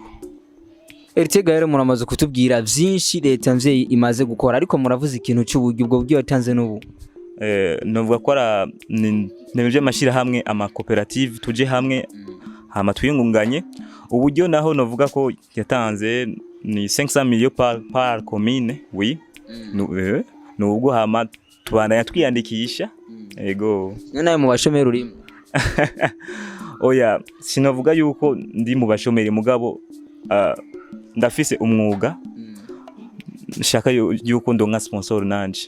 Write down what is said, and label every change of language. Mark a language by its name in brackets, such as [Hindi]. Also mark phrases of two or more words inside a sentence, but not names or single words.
[Rundi] Ikiganiro muramaze kutubwira vyinshi leta mvyeyi imaze gukora ariko muravuze ikintu cy'uburyo ubwo buryo yatanze n'ubu. Novuga ko nemeje amashira hamwe ama cooperative tuje hamwe hama twiyungunganye. Uburyo naho novuga ko yatanze ni [French] 500 millions par commune, oui. [Rundi] Nubwo hama tubana yatwiyandikisha. Ego. None mu bashomeri urimo. Oya, sinovuga yuko ndi mu bashomeri mugabo ndafise umwuga. Nshaka yuko ndonka sponsor nanje.